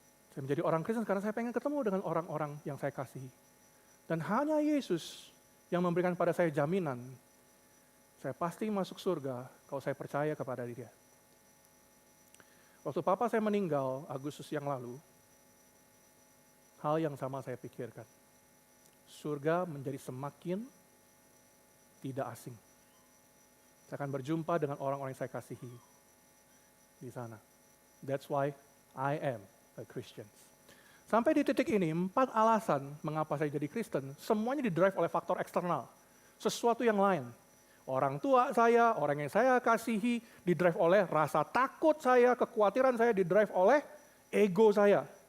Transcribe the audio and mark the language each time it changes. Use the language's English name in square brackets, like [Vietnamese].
[Indonesian] Saya menjadi orang Kristen karena saya pengen ketemu dengan orang-orang yang saya kasihi. Dan hanya Yesus yang memberikan pada saya jaminan, saya pasti masuk surga kalau saya percaya kepada Dia. Waktu papa saya meninggal Agustus yang lalu, hal yang sama saya pikirkan. Surga menjadi semakin tidak asing. Saya akan berjumpa dengan orang-orang yang saya kasihi di sana. [English] That's why I am a Christian. [Indonesian] Sampai di titik ini, 4 alasan mengapa saya jadi Kristen, semuanya didrive oleh faktor eksternal. Sesuatu yang lain. orang tua saya, orang yang saya kasihi, didrive oleh rasa takut saya, kekhawatiran saya, didrive oleh ego saya.